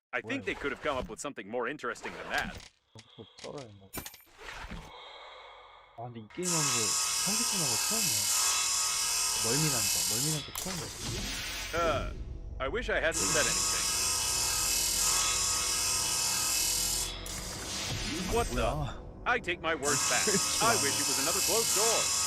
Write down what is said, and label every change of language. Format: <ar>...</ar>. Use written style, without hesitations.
<en>I think they could have come up with something more interesting than that.</en> <ko>썰어야 된다. 아 근데 이 게임 하는 거 현기증 나는 거 처음이야. 멀미난 거 처음이야.</ko> <en>I wish I hadn't said anything. What the?</en> <ko>뭐야?</ko> <en>I take my words back. I wish it was another closed door.</en>